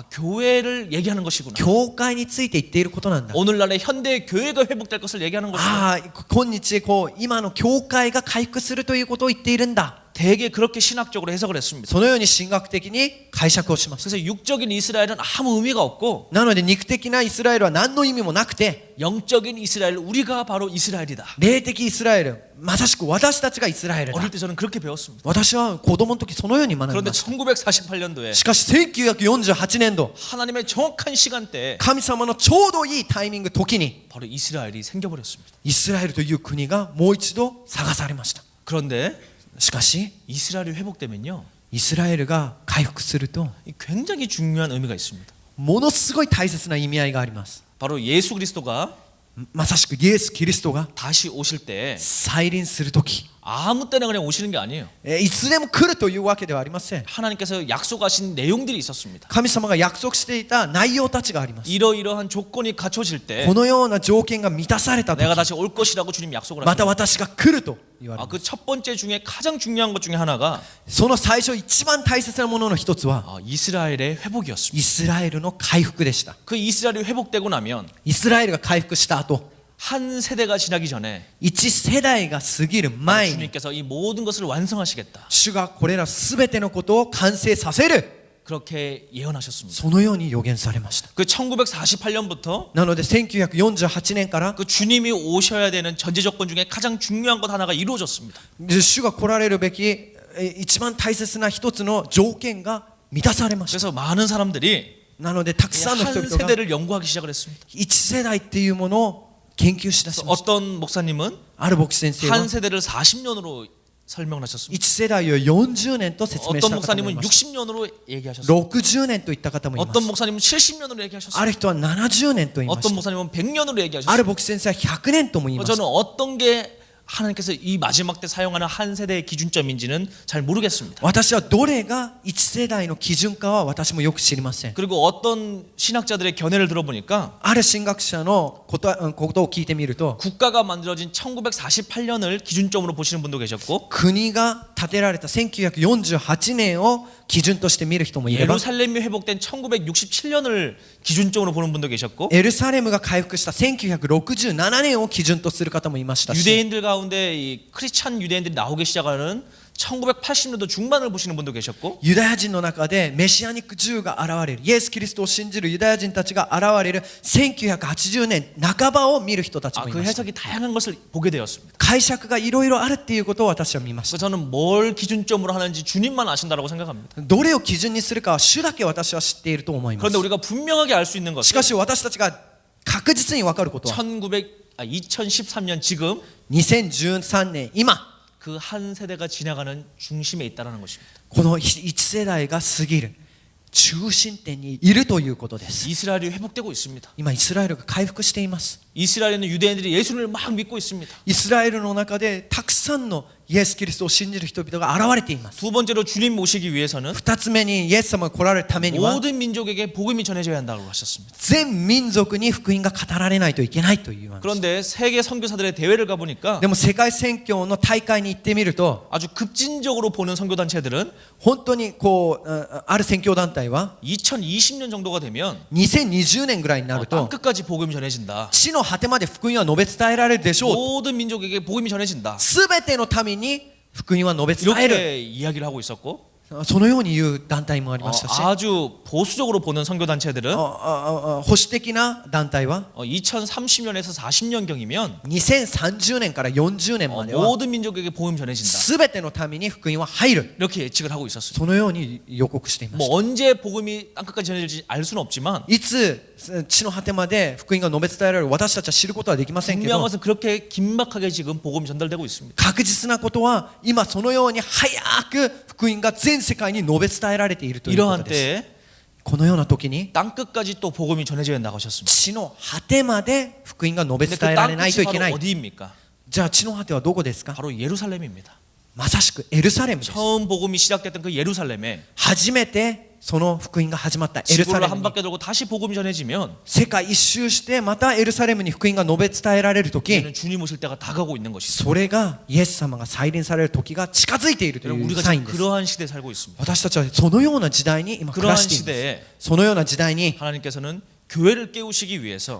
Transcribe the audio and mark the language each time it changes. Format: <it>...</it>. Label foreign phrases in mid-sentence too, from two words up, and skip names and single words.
<ko>교회를 얘기하는 것이구나.</ko> <ja>教会について言っていることなんだ。</ja> <ko>오늘날의 현대 교회가 회복될 것을 얘기하는 것이구나.</ko> <ja>今日今の教会が回復するということを言っているんだ。</ja> <ko>대개 그렇게 신학적으로 해석을 했습니다.</ko> <ja>そのように神学的に解釈をしました。</ja> <ko>그래서 육적인 이스라엘은 아무 의미가 없고</ko> <ja>なので肉的なイスラエルは何の意味もなくて、</ja> <ko>영적인 이스라엘, 우리가 바로 이스라엘이다.</ko> <ja>霊的イスラエル、まさしく私たちがイスラエルだ。</ja> <ko>어릴 때 저는 그렇게 배웠습니다.</ko> <ja>私は子供の時そのように学び</ja> <ko>그런데</ko> <ja>ました。</ja> <ko>1948년도에</ko> <ja>しかし1948年度</ja> <ko>하나님의 정확한 시간대에</ko> <ja>神様のちょうどいいタイミング時に</ja> <ko>바로 이스라엘이 생겨버렸습니다.</ko> <ja>イスラエルという国がもう一度探されました。</ja> <ko>그런데</ko> <ja>しかし</ja> <ko>이스라엘이 회복되면요,</ko> <ja>イスラエルが回復すると</ja> <ko>굉장히 중요한 의미가 있습니다.</ko> <ja>ものすごい大切な意味合いがあります。</ja> <ko>바로 예수 그리스도가</ko> <ja>まさしくイエス・キリストが</ja> <ko>다시 오실 때</ko> <ja>再臨する時、</ja> <ko>아무 때나 그냥 오시는 게 아니에요.</ko> <ja>いつでも来るというわけではありません。</ja> <ko>하나님께서 약속하신 내용들이 있었습니다.</ko> <ja>神様が約束していた内容たちがあります。</ja> <ko>이러이러한 조건이 갖춰질 때</ko> <ja>このような条件が満たされた時、</ja> <ko>내가 다시 올 것이라고 주님 약속을</ko> <ja>また</ja> <ko>하십니다.</ko> <ja>私が来ると言われます。</ja> <ko>그 첫 번째 중에 가장 중요한 것 중에 하나가</ko> <ja>その最初一番大切なものの一つは</ja> <ko>이스라엘의 회복이었습니다.</ko> <ja>イスラエルの回復でした。</ja> <ko>그 이스라엘이 회복되고 나면</ko> <ja>イスラエルが回復した後、</ja> <ko>한 세대가 지나기 전에</ko> <ja>一世代が過ぎる前に</ja> <ko>주님께서 이 모든 것을 완성하시겠다.</ko> <ja>主がこれらすべてのことを完成させる、</ja> <ko>그렇게 예언하셨습니다.</ko> <ja>そのように予言されました。</ja> <ko>그 1948년부터</ko> <ja>なので1948年から</ja> <ko>그 주님이 오셔야 되는 전제 조건 중에 가장 중요한 것 하나가 이루어졌습니다.</ko> <ja>主が来られるべき一番大切な一つの条件が満たされました。</ja> <ko>그래서 많은 사람들이</ko> <ja>なのでたくさんの人</ja> <ko>한</ko> <ja>々が</ja> <ko>세대를 연구하기 시작을 했습니다.</ko> <ja>一世代っていうものを研究しだしました。</ja> <ko>어떤 목사님은</ko> <ja>ある牧師先生は</ja> <ko>한 세대를 40년으로 설명을 하셨습니다.</ko> <ja>一世代を40年と説明し</ja> <ko>어떤</ko> <ja>た方もい</ja> <ko>목사님은</ko> <ja>ました。</ja> <ko>60년으로 얘기하셨습니다.</ko> <ja>60 年と言った方もいま</ja> <ko>어떤</ko> <ja>す。</ja> <ko>목사님은 70년으로 얘기하셨습니다.</ko> <ja>ある人は70年と言いま</ja> <ko>어떤</ko> <ja>した。</ja> <ko>목사님은 100년으로</ko> <ja>あ</ja> <ko>얘기하셨습니다.</ko> <ja>る牧師先生は100年とも言いまし</ja> <ko>저는</ko> <ja>た。</ja> <ko>어떤 게 하나님께서 이 마지막 때 사용하는 한 세대의 기준점인지는 잘 모르겠습니다.</ko> <ja>私はどれが一世代の基準かは私もよく知りません。</ja> <ko>그리고 어떤 신학자들의 견해를 들어보니까</ko> <ja>ある神学者のことを聞いてみると、</ja> <ko>국가가 만들어진 1948년을 기준점으로 보시는 분도 계셨고</ko> <ja>国が建てられた1948年を基準として見る人もいれば、</ja> <ko>예루살렘이 회복된 1967년을 기준점으로 보는 분도 계셨고</ko> <ja>エルサレムが回復した1967年を基準とする方もいましたし、</ja> <ko>유대인들 가운데 이 크리스찬 유대인들이 나오기 시작하는 1980년도 중반을 보시는 분도 계셨고</ko> <ja>ユダヤ人の中でメシアニックジューが現れる、イエス・キリストを信じるユダヤ人たちが現れる1980年半ばを見る人たちもい</ja> <ko>그</ko> <ja>ました。</ja> <ko>해석이 다양한 것을 보게 되었습니다.</ko> <ja>解釈がいろいろあるっていうことを私は見ました。</ja> <ko>그래서 저는 뭘 기준점으로 하는지 주님만 아신다라고 생각합니다.</ko> <ja>どれを基準にするかは主だけ私は知っていると思います。</ja> <ko>그런데 우리가 분명하게 알 수 있는</ko> <ja>し</ja> <ko>것은</ko> <ja>かし私たちが確実に分かることは</ja> <ko>2013년 지금</ko> <ja>2013 年今</ja> <ko>그 한 세대가 지나가는 중심에 있다라는 것입니다.</ko> <ja>この一世代が過ぎる中心点にいるということです。</ja> <ko>이스라엘이 회복되고 있습니다.</ko> <ja>今イスラエルが回復しています。</ja> <ko>이스라엘에는 유대인들이 예수를 막 믿고 있습니다.</ko> <ja>イスラエルの中でたくさんのイエス・キリストを信じる人々が現れています。</ja> <ko>두 번째로 주님 모시기 위해서는</ko> <ja>二つ目にイエス様が来られるためには</ja> <ko>모든 민족에게 복음이 전해져야 한다고 하셨습니다.</ko> <ja>全民族に福音が語られないといけないという話。</ja> <ko>그런데 세계 선교사들의 대회를 가보니까</ko> <ja>でも世界宣教の大会に行ってみると</ja> <ko>아주 급진적으로 보는 선교단체들은</ko> <ja>本当にこうある宣教団体は</ja> <ko>2020년 정도가 되면</ko> <ja>2020 年ぐらいになる</ja> <ko>땅</ko> <ja>と</ja> <ko>끝까지 복음이 전해진다.</ko> <ja>地の果てまで福音は述べ伝えられるでしょう。</ja> <ko>모든 민족에게 복음이 전해진다.</ko> <ja>すべての民に福音は述べ伝える。</ja> <ko>이렇게 이야기를 하고 있었고</ko> <ja>そのように言う団体もありましたし、</ja> <ko>아주 보수적으로 보는 선교단체들은</ko> <ja>保守的な団体は</ja> <ko>2030년에서 40년경이면</ko> <ja>2030 年から40年までは</ja> <ko>모든 민족에게 복음 전해진다.</ko> <ja>すべての民に福音は入る。</ja> <ko>이렇게 예측을 하고 있었습니다.</ko> <ja>そのように予告していまし</ja> <ko>뭐 언제 복음이 땅 끝까지 전해질지 알 수는 없지만</ko> <ja>た。いつ地の果てまで福音が述べ伝えられる私たちは知ることはできませんけ</ja> <ko>분명한</ko> <ja>ど、</ja> <ko>것은 그렇게 긴박하게 지금 복음이 전달되고 있습니다.</ko> <ja>確実なことは今そのように早く福音が全世界に述べ伝えられているというこ</ja> <ko>이러한</ko> <ja>とです。</ja> <ko>때에</ko> <ja>このような時に</ja> <ko>땅 끝까지 또 복음이 전해져야 한다고 하셨습니다.</ko> <ja>地の果てまで福音が述べ</ja> <ko>근데</ko> <ja>伝え</ja> <ko>그</ko> <ja>ら</ja> <ko>땅</ko> <ja>れないとい</ja> <ko>끝이</ko> <ja>けな</ja> <ko>바로</ko> <ja>い。</ja> <ko>어디입니까?</ko> <ja>じゃあ地の果てはどこですか？</ja> <ko>바로 예루살렘입니다.</ko> <ja>まさしくエルサレムです。</ja> <ko>처음 복음이 시작됐던 그 예루살렘에</ko> <ja>初めてその福音が始まったエルサ</ja> <ko>지구를</ko> <ja>レム</ja> <ko>한</ko> <ja>に</ja> <ko>바퀴 돌고 다시 복음이 전해지면</ko> <ja>世界一周してまたエルサレムに福音が述べ伝えられる時、</ja> <ko>이제는 주님 오실 때가 다가오고 있는 것이죠.</ko> <ja>それがイエス様が再臨される時が近づいていると</ja> <ko>여러분</ko> <ja>いう</ja> <ko>우리가</ko> <ja>サイン</ja> <ko>지금</ko> <ja>です。</ja> <ko>그러한 시대에 살고 있습니다.</ko> <ja>私たちはそのような時代に今暮ら</ja> <ko>그러한</ko> <ja>しています。</ja> <ko>시대에</ko> <ja>そのような時代に</ja> <ko>하나님께서는 교회를 깨우시기 위해서</ko>